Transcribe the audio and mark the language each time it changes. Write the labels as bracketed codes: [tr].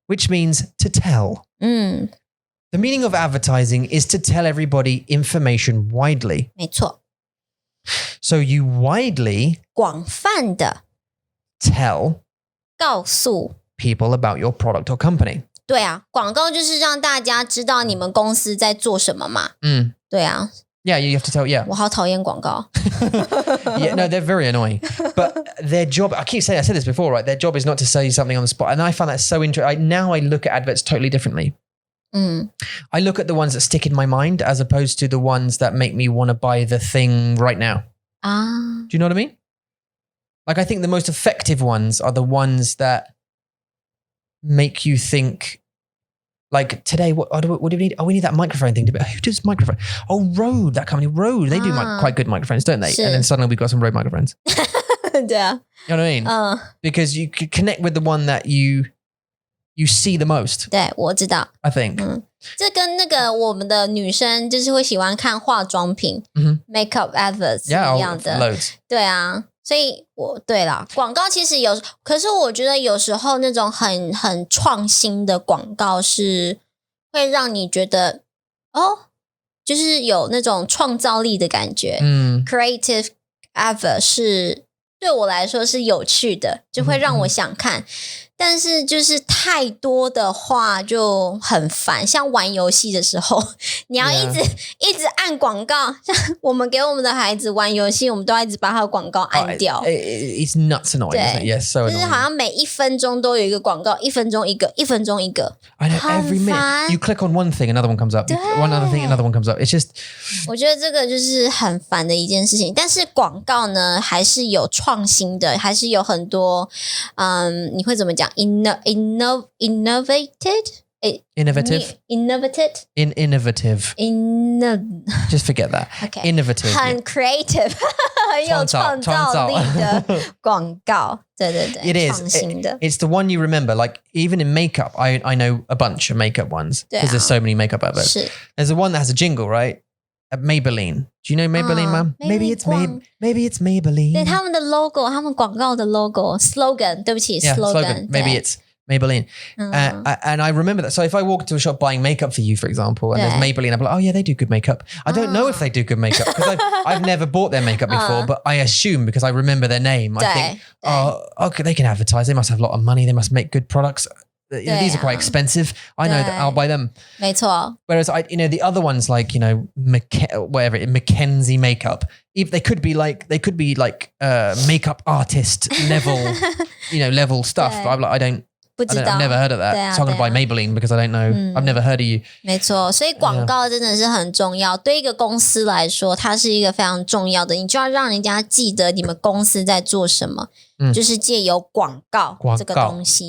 [en] which means to tell. The meaning of advertising is to tell everybody information widely. [zh] 没错。 [en] So you widely [zh] 广泛的 [en] tell [zh] 告诉 [en] people about your product or company. [zh] 对啊，广告就是让大家知道你们公司在做什么嘛。对啊。 [en] Yeah, you have to tell, yeah. [zh] 我好讨厌广告。 [en] Yeah, no, they're very annoying. But their job, I said this before, right? Their job is not to sell you something on the spot. And I find that so interesting. Now I look at adverts totally differently. I look at the ones that stick in my mind as opposed to the ones that make me want to buy the thing right now. Do you know what I mean? Like, I think the most effective ones are the ones that make you think, like, today, what do we need? Oh, we need that microphone thing. Who does microphone? Oh, Rode, that company, Rode. They do quite good microphones, don't they? And then suddenly we've got some Rode microphones. Yeah. You know what I mean? Because you could connect with the one that you see the most. [zh] 对，我知道。 [en] I think. [zh] 这跟那个我们的女生就是会喜欢看化妆品， [en] makeup adverts [zh] 一样的。 [en] Loads. [zh] 对啊，所以对啦，广告其实可是我觉得有时候那种很创新的广告是会让你觉得就是有那种创造力的感觉。 [en] Creative advert [zh] 是对我来说是有趣的，就会让我想看。但是就是太多的话就很烦，像玩游戏的时候，你要一直按广告，像我们给我们的孩子玩游戏，我们都要一直把他的广告按掉。 [en] It's nuts annoying, isn't it? Yes, so annoying. [zh] 就是好像每1分钟都有一个广告，1分钟一个，1分钟一个。 [en] I know, every minute you click on one thing, another one comes up. One other thing, another one comes up. It's just. [zh] 我觉得这个就是很烦的一件事情。但是广告呢，还是有创新的，还是有很多，你会怎么讲？ [en] Innovative. Just forget that. Okay. Innovative. [zh] 很 creative. 很有创造力的广告。对对对。 [en] It is. [zh] 创新的。 [en] It's the one you remember. Like, even in makeup, I know a bunch of makeup ones because there's so many makeup adverts. [zh] 是。 [en] There's the one that has a jingle, right? Maybelline. Do you know Maybelline, ma'am? Maybe it's Maybelline. [zh] 对，他们的 logo， 他们广告的 slogan， 对不起 [en] ，yeah, slogan. Maybe it's Maybelline. And I remember that. So if I walk into a shop buying makeup for you, for example, and there's Maybelline, I'm like, oh yeah, they do good makeup. I don't know if they do good makeup because I've never bought their makeup before, but I assume because I remember their name, I think, okay, they can advertise. They must have a lot of money. They must make good products. These are quite expensive. I know that I'll buy them. [zh] 没错。 [en] Whereas the other ones like, Mackenzie makeup, if they could be like makeup artist level, level stuff. But I'm like, I've never heard of that. So I'm going to buy Maybelline because I don't know. I've never heard of you. [zh] 没错，所以广告真的是很重要。对一个公司来说，它是一个非常重要的，你就要让人家记得你们公司在做什么。就是借由广告这个东西。